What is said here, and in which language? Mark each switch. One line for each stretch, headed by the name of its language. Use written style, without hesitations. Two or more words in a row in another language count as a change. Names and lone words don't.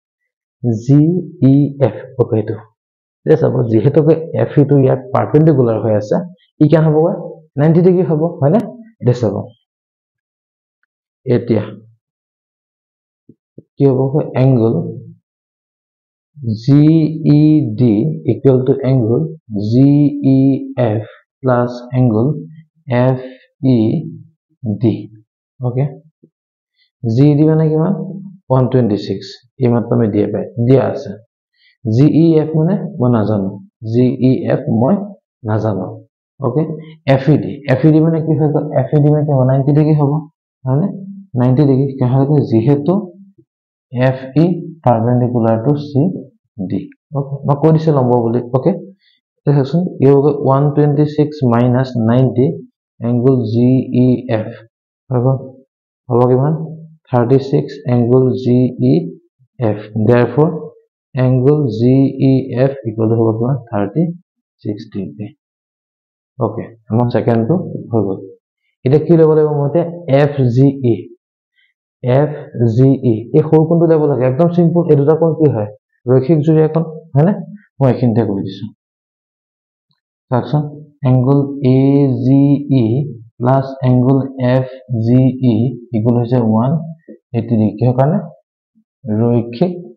Assamese: ওকে এটো এ চাব যেহেতু F টো ইয়াত পারপেন্ডিকুলার হৈ আছে ই কেন হ'ব 90 ডিগ্ৰী হ'ব হয়নে এটা চাব এতিয়া কি হ'ব
English: angle GED equal to angle GEF plus angle
Assamese: FED okay GED মানে কিমান 126 এই মাত্ৰ আমি দিয়া আছে GEF মানে মই নাজানো GEF মই নাজানো okay FED মানে কি হয় FED মানে 90 ডিগ্ৰী হ'ব মানে 90 ডিগ্ৰী কাহাকে যেহেতু
English: FE perpendicular to CD okay
Assamese: মই কৈ দিছে লম্ব বুলি okay দেখছোন এই
English: 126 minus 90 angle GEF
Assamese: হ'ব কিমান
English: 36 angle GEF therefore angle GEF equal to
Assamese: হ'ব কিমান 36
English: degree okay
Assamese: আমাৰ সেকেন্ড টু হৈ গল এটা কি ল'ব লাগিব মতে FGE এই সৰু কোণটো ল'ব লাগে একদম সিম্পল এই দুটা কোণ কি হয় ৰৈখিক জুৰি এখন হয়নে মই এইখিনিতে কৰি দিছো চাওকচোন
English: angle AGE plus angle FGE equal
Assamese: হৈছে 180 ডিগ্ৰী কিহৰ কাৰণে ৰৈখিক